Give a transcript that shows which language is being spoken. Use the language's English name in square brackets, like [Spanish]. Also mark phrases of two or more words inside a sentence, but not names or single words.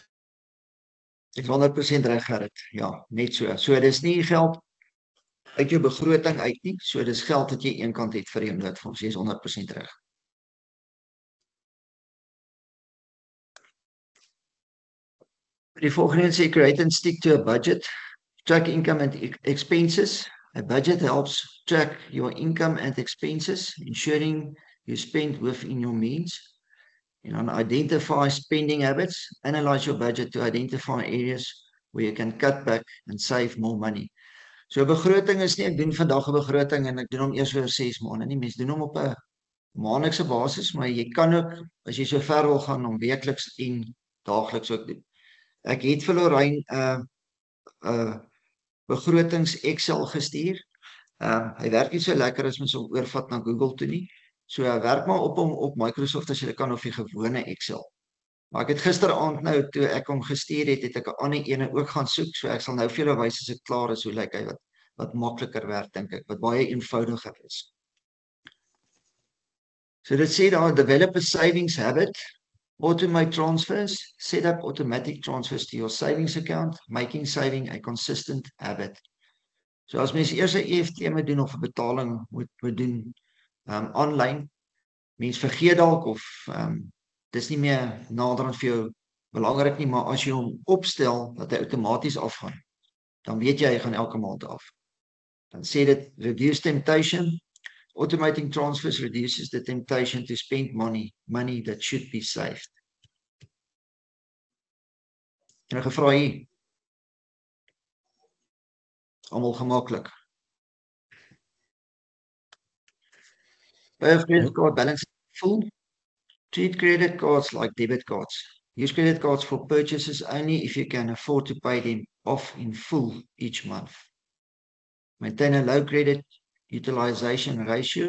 [Afrikaans] Ek is 100% reg, Gerrit. Ja, net so. So dis nie geld uit jou begroting uit nie, so dis geld wat jy eenkant het vir jou noodfonds. Jy is 100% reg. Die volgende sê [English] create and stick to a budget. Track income and expenses. A budget helps track your income and expenses, ensuring you spend within your means. And identify spending habits. Analyze your budget to identify areas where you can cut back and save more money. [Afrikaans] So begroting is nie, ek doen vandag 'n begroting en ek doen hom eers oor 6 maande nie. Mense doen hom op 'n maandelikse basis, maar jy kan ook, as jy so ver wil gaan, om weekliks en daagliks ook doen. Ek het vir Lorraine begrotings Excel gestuur. Hy werk nie so lekker as mens hom oorvat na Google toe nie. So werk maar op hom op Microsoft as jy kan, of die gewone Excel. Maar ek het gisteraand nou, toe ek hom gestuur het ek 'n ander ene ook gaan soek, so ek sal nou vir julle wys as ek klaar is hoe lyk hy, wat makliker werk, dink ek, wat baie eenvoudiger is. So dit sê daar, [English] develop a savings habit, automate transfers, set up automatic transfers to your savings account, making saving a consistent habit. [Afrikaans] So as mens eers 'n EFT moet doen of 'n betaling moet doen online, mens vergeet dalk of dis nie meer naderhand vir jou belangrik nie, maar as jy hom opstel dat hy outomaties afgaan, dan weet jy hy gaan elke maand af. Dan sê dit [English] reduce temptation. Automating transfers reduces the temptation to spend money that should be saved. [Afrikaans] En 'n gevra hier. Almal gemaklik. [English] Have credit card balance full. Treat credit cards like debit cards. Use credit cards for purchases only if you can afford to pay them off in full each month. Maintain a low credit utilization ratio.